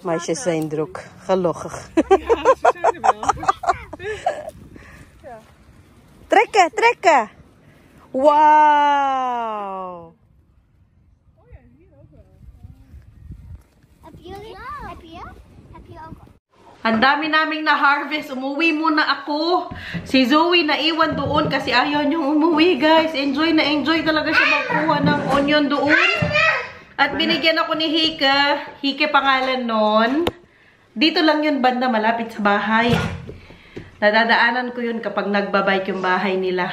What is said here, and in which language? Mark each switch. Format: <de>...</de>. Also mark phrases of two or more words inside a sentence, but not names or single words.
<nl>Meisjes zijn druk. Gelukkig. Ja, ze zijn er wel. Trekken. Wauw. Oh ja, hier ook wel. Heb jullie? Heb je ook?</nl> <tl>Ang dami naming na-harvest. Umuwi muna ako. Si Zoe naiwan doon kasi ayaw niyong umuwi, guys. Enjoy talaga siya magkuha ng onion doon. At binigyan ako ni Hika. Hika pangalan nun. Dito lang yun banda, malapit sa bahay. Nadadaanan ko yun kapag nagbabike yung bahay nila.</tl>